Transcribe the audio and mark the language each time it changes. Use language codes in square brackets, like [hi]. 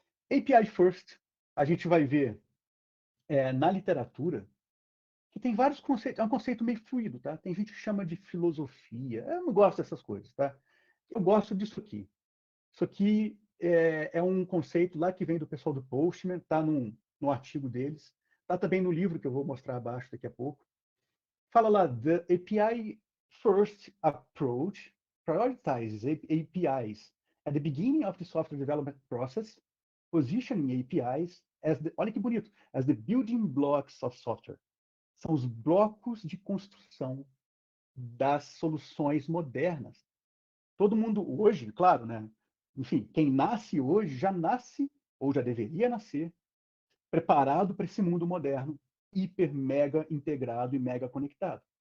[pt] API First, a gente vai ver na literatura que tem vários conceitos, é um conceito meio fluido, tá? Tem gente que chama de filosofia, eu não gosto dessas coisas, tá? Eu gosto disso aqui. Isso aqui é um conceito lá que vem do pessoal do Postman, está no artigo deles, está também no livro que eu vou mostrar abaixo daqui a pouco. Fala lá, [en] the API first approach prioritizes APIs at the beginning of the software development process, positioning APIs [pt] olha que bonito, [en] as the building blocks of software. [pt] São os blocos de construção das soluções modernas. Todo mundo hoje, claro, né? Enfim, quem nasce hoje já nasce, ou já deveria nascer, preparado para esse mundo moderno, hiper, mega integrado e mega conectado.